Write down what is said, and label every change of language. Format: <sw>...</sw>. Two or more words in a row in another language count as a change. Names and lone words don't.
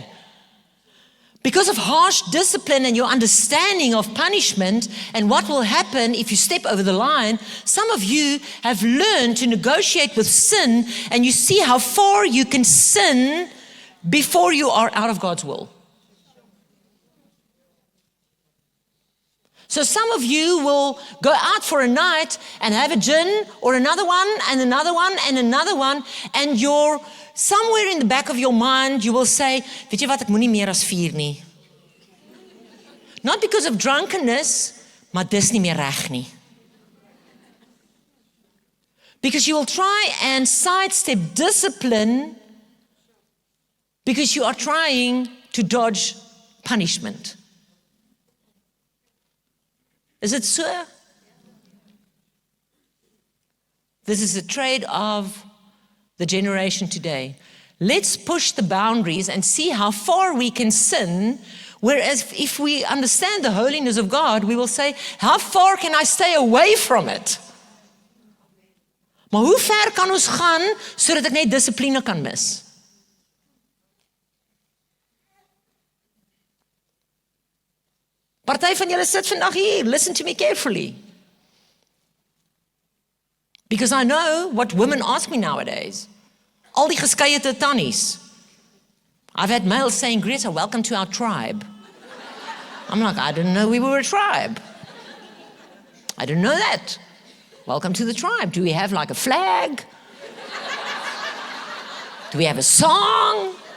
<en>Because of harsh discipline and your understanding of punishment and what will happen if you step over the line, some of you have learned to negotiate with sin, and you see how far you can sin before you are out of God's will. So some of you will go out for a night and have a gin or another one and another one and another one, and you're somewhere in the back of your mind, you will say,</en> <af>weet jy wat, ek moenie meer as 4 nie.</af> <en>Not because of drunkenness,</en> <af>maar dis nie meer reg nie.</af> <en>Because you will try and sidestep discipline because you are trying to dodge punishment. Is it so? This is a trade of the generation today. Let's push the boundaries and see how far we can sin, whereas if we understand the holiness of God, we will say, how far can I stay away from it?</en> <af>Maar hoe ver kan ons gaan, sodat ek net dissipline kan mis? Party van julle sit vandag hier,</af> <en>listen to me carefully. Because I know what women ask me nowadays.</en> <af>Al die geskeie tannies.</af> <en>I've had mails saying, Gretha, welcome to our tribe. I'm like, I didn't know we were a tribe. I didn't know that. Welcome to the tribe. Do we have like a flag? Do we have a song?</en>